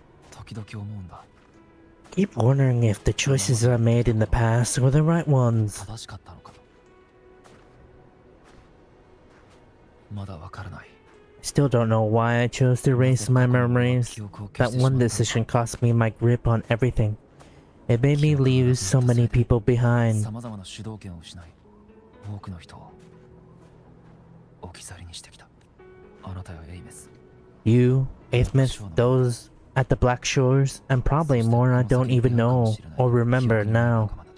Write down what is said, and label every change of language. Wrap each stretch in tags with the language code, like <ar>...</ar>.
<ja>時々思うんだ</ja> <en>Keep wondering if the choices I made in the past were the right ones.</en> <ja>正しかったのかとまだわからない</ja> <en>Still don't know why I chose to erase my memories. That one decision cost me my grip on everything. It made me leave so many people behind.</en> <ja>さまざまな主導権を失い多くの人を置き去りにしてきたあなたやエイメス</ja> <en>You, Aethmith, those at the Black Shores, and probably more I don't even know or remember now.</en>